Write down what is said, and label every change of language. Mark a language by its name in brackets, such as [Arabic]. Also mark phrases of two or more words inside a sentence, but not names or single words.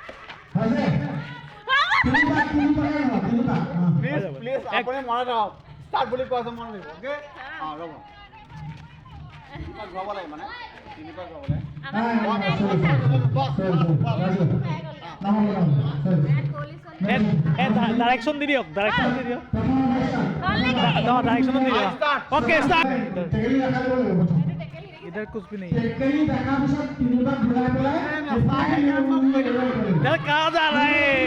[Assamese] প্লিজ আপুনি মনত ৰাখক ষ্টাৰ্ট বুলি কোৱা আছে মনত ৰাখিব অ'কে ৰ'ব ঘূৰাব লাগে মানে তিনিবাৰ ঘূৰাব লাগে ডাইৰেকশ্যন দি দিয়ক ডাইৰেকশ্যন দি দিয়ক [Hindi] ओके स्टार्ट इधर कुछ भी नहीं है इधर कहाँ जा रहा है